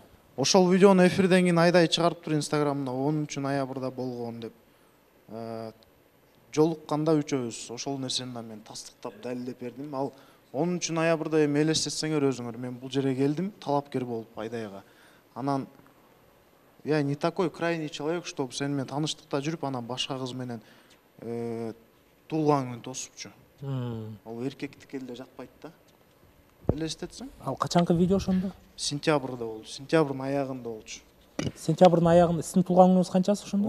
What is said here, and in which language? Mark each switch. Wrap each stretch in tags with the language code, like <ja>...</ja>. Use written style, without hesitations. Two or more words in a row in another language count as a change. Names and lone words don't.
<ky>Ошол видеону эфирден кийин Айдай чыгарыптыр Инстаграмда 10 ноябрда болгон деп. Жолукканда үчөөбүз ошол нерсени да мен тастыктап далилдеп бердим. Ал 10 ноябрда эми элестетсеңер өзүңөр, мен бул жерге келдим талапкер болуп Айдайга. Анан</ky> <ru>я не такой крайний человек, чтобы</ru> <ky>сен менен таныштыкта жүрүп, анан башка кыз менен туулган күн тосупчу. Ал эркектикке эле жатпайт да. Элестетсең? Ал качанкы видео ошондо? Сентябрда болду. Сентябрдын аягында болчу. Сентябрдын аягында. Сиздин туулган күнүңүз канчасы ошондо?</ky>